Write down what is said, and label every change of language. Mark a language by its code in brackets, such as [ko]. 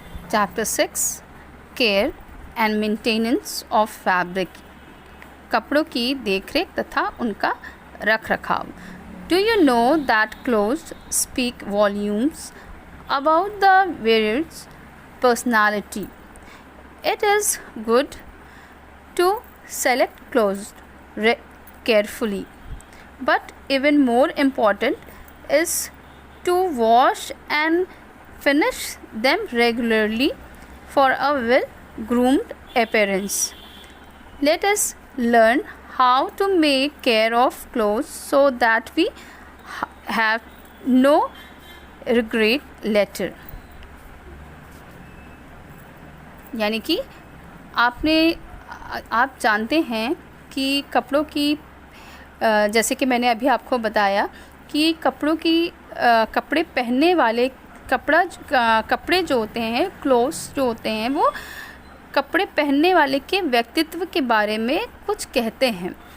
[en] chapter 6 care and maintenance of fabric, [hi] कपड़ों की देखरेख तथा उनका रख रखाव। [en] Do you know that clothes speak volumes about the wearer's personality? It is good to select clothes carefully, but even more important is to wash and finish them regularly for a well-groomed appearance. Let us learn how to make care of clothes so that we have no regret later. [hi] यानी कि आप जानते हैं कि कपड़ों की जैसे कि मैंने अभी आपको बताया कि कपड़े पहनने वाले कपड़े जो होते हैं, क्लोथ्स जो होते हैं, वो कपड़े पहनने वाले के व्यक्तित्व के बारे में कुछ कहते हैं।